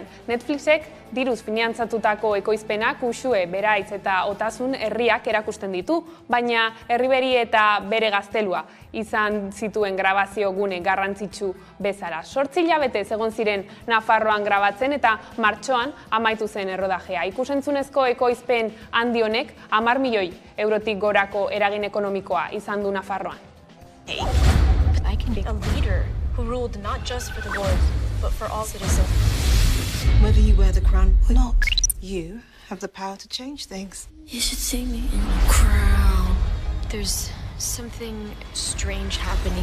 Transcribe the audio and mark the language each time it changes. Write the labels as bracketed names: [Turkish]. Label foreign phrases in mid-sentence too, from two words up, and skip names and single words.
[Basque] Netflixek diruz finantzatutako ekoizpenak Uxue, Beraitz eta Otasun herriak erakusten ditu, baina Herriberi eta bere gaztelua izan zituen grabazio gune garrantzitsu bezala. 8 hilabete egon ziren Nafarroan grabatzen eta martxoan amaitu zen errodajea. Ikusentzunezko ekoizpen handi honek 10 milioi eurotik gorako eragin ekonomikoa izan du Nafarroan. [English] I can be a leader who ruled not just for the Lord, but for all citizens. Whether you wear the crown or not, you have the power to change things. You should see me in the crown. There's something strange happening.